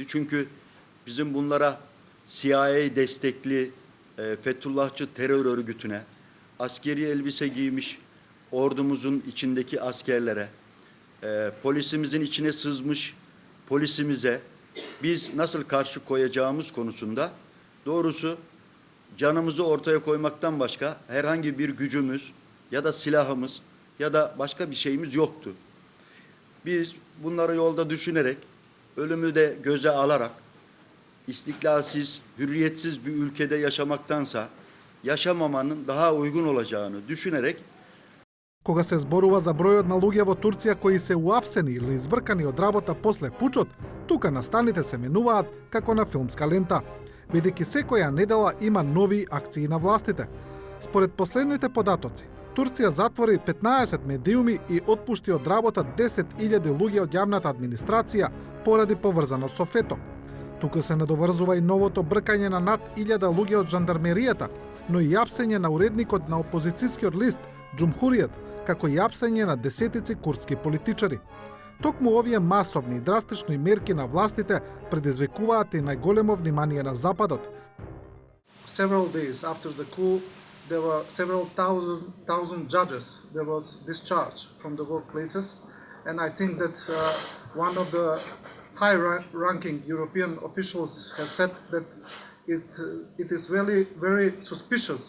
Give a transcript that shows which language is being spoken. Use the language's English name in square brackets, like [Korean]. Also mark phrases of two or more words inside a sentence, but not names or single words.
[Turkish] Çünkü bizim bunlara CIA destekli Fethullahçı terör örgütüne, askeri elbise giymiş ordumuzun içindeki askerlere, polisimizin içine sızmış polisimize biz nasıl karşı koyacağımız konusunda doğrusu canımızı ortaya koymaktan başka herhangi bir gücümüz ya da silahımız ya da başka bir şeyimiz yoktu. Biz bunları yolda düşünerek, ölümü de göze alarak istiklalsiz, hürriyetsiz bir ülkede yaşamaktansa yaşamamanın daha uygun olacağını düşünerek [Macedonian] Кога се зборува за бројот на луѓе во Турција кои се уапсени или избркани од работа после пучот, тука настаните се менуваат како на филмска лента, бидејќи секоја недела има нови акции на властите. Според последните податоци, Турција затвори 15 медиуми и отпушти од работа 10.000 луѓе од јавната администрација поради поврзаност со ФЕТО. Тука се надоврзува и новото бркање на над 1000 луѓе од жандармеријата, но и апсење на уредникот на опозицијскиот лист Џумхуријат, како и апсење на десетици курдски политичари. Токму овие масовни и драстични мерки на властите предизвикуваат и најголемо внимание на Западот. [English] Several days after the coup, there were several thousand judges that was discharged from the workplaces, and I think that one of the high-ranking European officials has said that it is really very suspicious.